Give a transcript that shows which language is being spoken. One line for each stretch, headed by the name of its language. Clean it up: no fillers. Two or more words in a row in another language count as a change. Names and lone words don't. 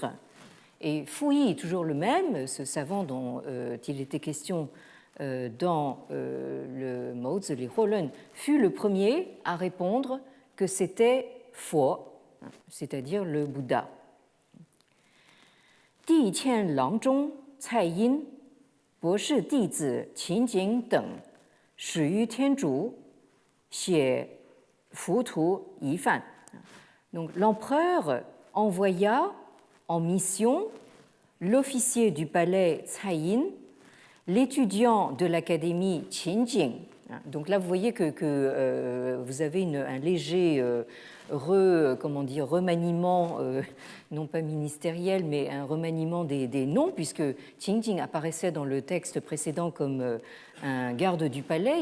French: Et Fu Yi, toujours le même, ce savant dont il était question dans le Maozi Li Huolun, fut le premier à répondre que c'était faux, c'est-à-dire le Bouddha.
Chinese: 帝遣郎中蔡愔，博士弟子秦景等始于天竺，写浮屠遗范。
French: Donc l'empereur envoya en mission l'officier du palais Cai Yin, l'étudiant de l'académie Qinjing. Donc là, vous voyez que vous avez un léger remaniement, non pas ministériel, mais un remaniement des noms, puisque Qinjing apparaissait dans le texte précédent comme un garde du palais.